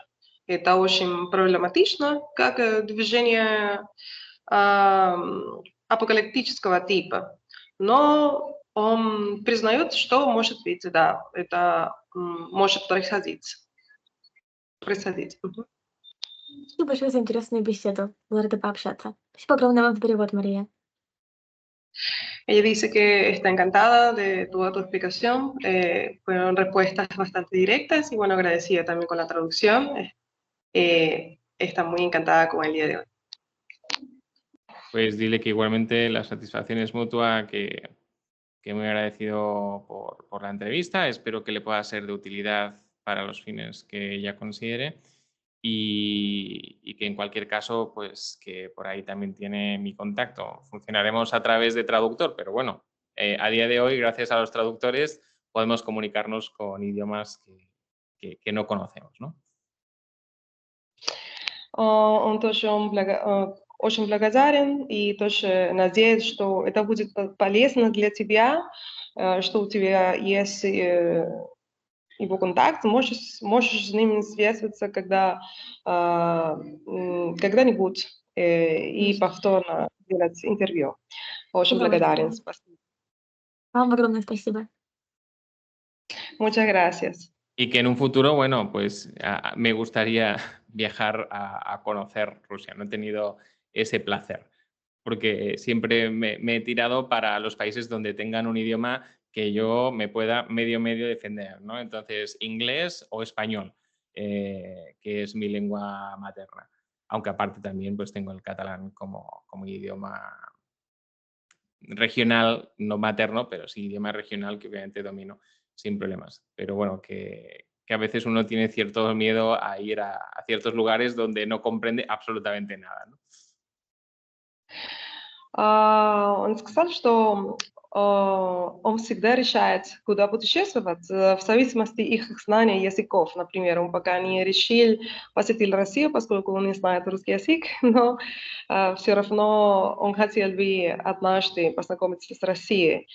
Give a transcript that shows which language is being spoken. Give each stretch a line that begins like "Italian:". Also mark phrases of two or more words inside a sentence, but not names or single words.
Russian: Это очень проблематично, как движение апокалиптического типа. Но он признает, что, может быть, да, это может происходить. Спасибо большое за интересную беседу. Была рада пообщаться. Спасибо огромное вам за перевод, Мария.
Spanish: Ella dice que está encantada de toda tu explicación. Fueron respuestas bastante directas y bueno, agradecida también con la traducción. Está muy encantada con el día de hoy. Pues dile que igualmente la satisfacción es mutua, que muy agradecido por la entrevista. Espero que le pueda ser de utilidad para los fines que ella considere y que en cualquier caso, pues que por ahí también tiene mi contacto. Funcionaremos a través de traductor, pero bueno, a día de hoy, gracias a los traductores, podemos comunicarnos con idiomas que no conocemos, ¿no?
Russian: Он тоже очень благодарен и тоже надеется, что это будет полезно для тебя, что у тебя есть его контакт, можешь с ним связываться, когда когда-нибудь и повторно делать интервью. Очень благодарен. Спасибо. Вам огромное спасибо.
Spanish: Muchas gracias. Y que en un futuro, bueno, pues me gustaría viajar a conocer Rusia. No he tenido ese placer, porque siempre me he tirado para los países donde tengan un idioma que yo me pueda medio defender, ¿no? Entonces, inglés o español, que es mi lengua materna. Aunque aparte también pues tengo el catalán como idioma regional, no materno, pero sí idioma regional que obviamente domino sin problemas. Pero bueno, que a veces uno tiene cierto miedo a ir a ciertos lugares donde no comprende absolutamente nada, ¿no?
Russian: Он сказал, что он всегда решает, куда путешествовать, в зависимости от их знания языков. Например, он пока не решил посетить Россию, поскольку он не знает русский язык, но все равно он хотел бы однажды познакомиться с Россией.